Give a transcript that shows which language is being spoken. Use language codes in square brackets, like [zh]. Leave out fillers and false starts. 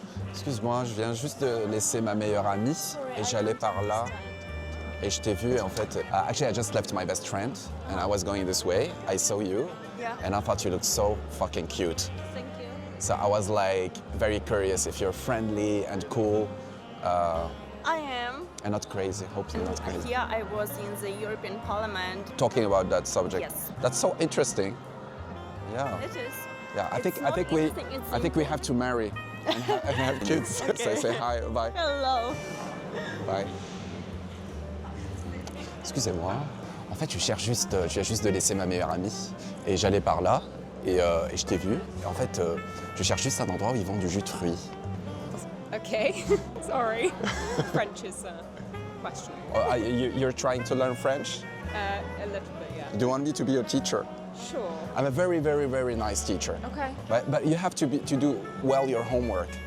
[fr] Excuse-moi, je viens juste de laisser ma meilleure amie et j'allais par là et je t'ai vu et en fait. [en] Actually, I just left my best friend and I was going this way. I saw you and I thought you looked so fucking cute. Thank you. So I was like very curious if you're friendly and cool I am. and not crazy. Hope you're not crazy. Here I was in the European Parliament. Talking about that subject. Yes. That's so interesting. Yeah. It is. Yeah. I It's not think interesting, it's we have to marry and have kids. Okay. So say hi. Bye. Hello. Bye. [fr] Excusez-moi. En fait, je viens juste de laisser ma meilleure amie et j'allais par là et je t'ai vu. Et en fait, je cherche juste un endroit où ils vendent du jus de fruits. [en] Okay, sorry. French is questionable. Oh, you're trying to learn French? A little bit, yeah. Do you want me to be your teacher? Sure. I'm a very, very, very nice teacher. Okay. But you have to do well your homework.